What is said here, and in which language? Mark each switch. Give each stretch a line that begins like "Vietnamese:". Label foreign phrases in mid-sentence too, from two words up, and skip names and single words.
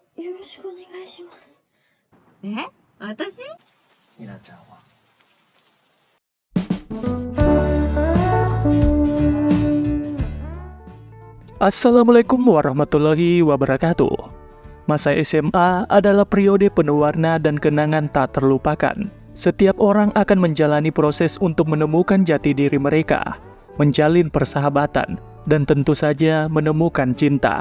Japanese: よろしくお願いします。私？ひなちゃんは。
Arabic: السلام عليكم ورحمة الله وبركاته.
Indonesian: Masa SMA adalah periode penuh warna dan kenangan tak terlupakan. Setiap orang akan menjalani proses untuk menemukan jati diri mereka, menjalin persahabatan, dan tentu saja menemukan cinta.